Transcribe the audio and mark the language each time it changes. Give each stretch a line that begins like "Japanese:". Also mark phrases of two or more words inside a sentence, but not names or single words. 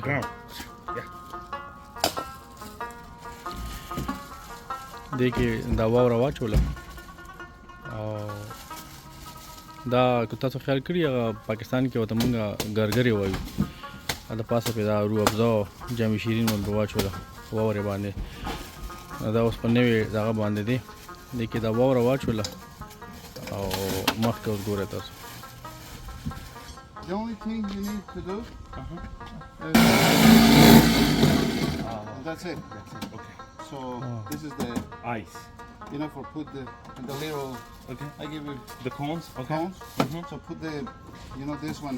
Pashto: دې کې دا واوره واچوله او دا که تاسو خیال کړي هغه پاکستان کې ورته مونږ ګرګرې وایو د پاسه پې دا روح افزا او جامې شیرین باندې واچوله واورې باندې دا اوس په نوې دغه باندې دی دې کې دا واوره واچوله او مخکې اوس ګورئ تاسو
English: The only thing you need to do that's it. Okay. So this is the Ice. for put the little. Okay. I give you The cones. Okay. cones. So put the this one